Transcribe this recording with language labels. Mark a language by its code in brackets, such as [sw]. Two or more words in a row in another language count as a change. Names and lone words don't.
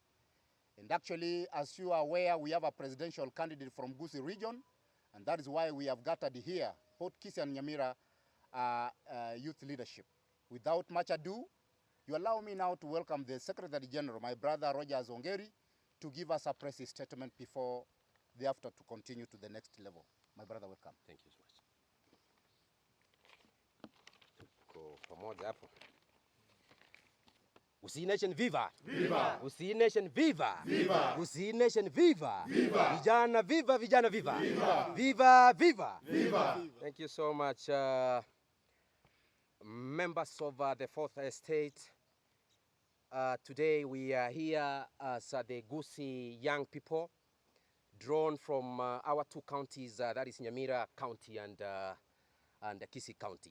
[en] And actually, as you are aware, we have a presidential candidate from Gusii region, and that is why we have gathered here, both Gusii and Nyamira youth leadership. Without much ado, you allow me now to welcome the Secretary General, my brother Roger Zongeri, to give us a press statement before thereafter to continue to the next level. My brother, welcome. Thank you so much. [sw] Tuko pamoja hapo. [en] Gusii Nation, viva! Viva! Gusii Nation, viva! Viva! Gusii Nation, viva! Viva! [sw] Vijana, viva! Vijana, viva! Viva! Viva! Viva! Viva! [en] Thank you so much, members of the Fourth Estate. Today we are here as the Gusii young people, drawn from our two counties, that is Nyamira County and Gusii County.